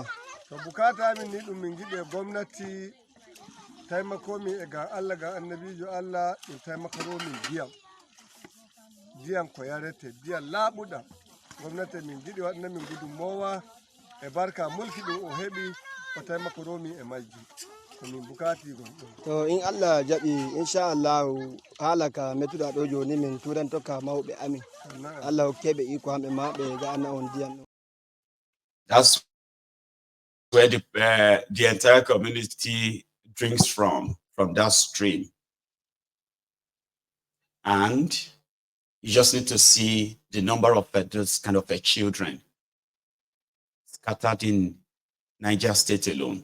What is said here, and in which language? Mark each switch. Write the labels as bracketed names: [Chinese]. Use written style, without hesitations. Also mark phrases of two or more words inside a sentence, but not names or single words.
[Fula] To bukata min ni ɗum min giɗe gomnati taimakomi e ga Allah ga annabijo Allah ɗum taimakoromin diyam ko yarete diyam laaɓuɗam gomnati min giɗi waɗana min gudunmowa e barka mulki ɗum o heɓi o taimakoromi e majji ko min bukati gon ɗum. To in Allah jaɓi inchallah haalaka mettuɗa ɗo joni min turan tokka mawɓe amin. Allah hokkeɓe iko hamɓe ma ɓe ga anna on diyam. [English] That's where the entire community drinks from that stream. And you just need to see the number of those kind of children scattered in Niger State alone.